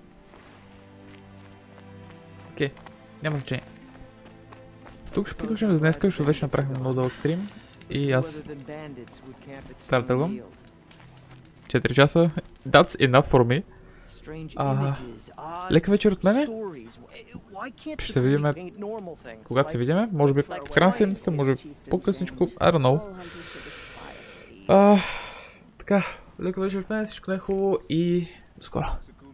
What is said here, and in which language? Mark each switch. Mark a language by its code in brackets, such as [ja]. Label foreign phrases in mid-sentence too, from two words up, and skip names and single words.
[bg] Окей, няма значение. Тук ще приключим за днес, защото вече направихме много дълъг стрим. И аз трябва да тръгвам. 4 часа. [en] That's enough for me. [bg] Лека вечер от мене. Ще се видим, когато се видим. Може би в края на седмицата, може би по-късничко. [en] I don't know. [bg] Така, лека вечер от мене, всичко най-хубаво и до скоро.